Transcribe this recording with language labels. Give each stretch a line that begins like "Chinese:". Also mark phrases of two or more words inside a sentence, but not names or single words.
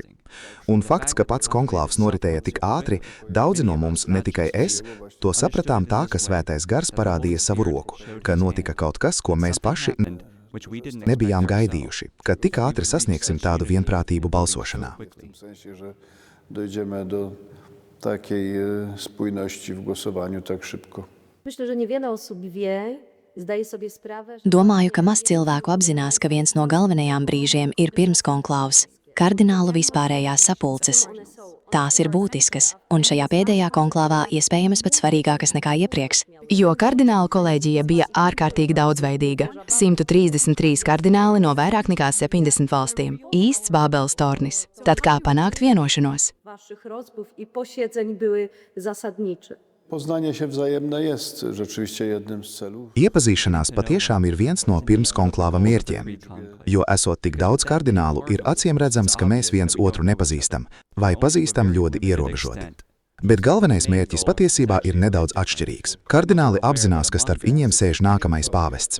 Latvian: Un fakts, ka pats konklāvs noritēja tik ātri, daudzi no mums, ne tikai es, to sapratām tā, ka Svētais gars parādīja savu roku, ka notika kaut kas, ko mēs paši nebijām gaidījuši, ka tik ātri sasniegsim tādu vienprātību balsošanā.
Polish: Dojdziemy do takiej spójności w głosowaniu tak szybko. Myślę, że niewiele osób wie, zdaje sobie sprawę, że...
Latvian: Domāju, ka maz cilvēku apzinās, ka viens no galvenajām brīžiem ir pirms konklāvs, kardinālu vispārējās sapulces. Tās ir būtiskas, un šajā pēdējā konklāvā iespējams pat svarīgākas nekā iepriekš. Jo kardinālu kolēģija bija ārkārtīgi daudzveidīga. 133 kardināli no vairāk nekā 70 valstīm. Īsts Bābeles tornis. Tad kā panākt vienošanos?
Polish: Waszych rozmów i posiedzeń były zasadnicze. Poznanie się wzajemne jest rzeczywiście jednym z celów.
Latvian: Iepazīšanās patiešām ir viens no pirms konklāva mērķiem, jo esot tik daudz kardinālu, ir acīm redzams, ka mēs viens otru nepazīstam, vai pazīstam ļoti ierobežoti. Bet galvenais mērķis patiesībā ir nedaudz atšķirīgs. Kardināli apzinās, ka starp viņiem sēž nākamais pāvests.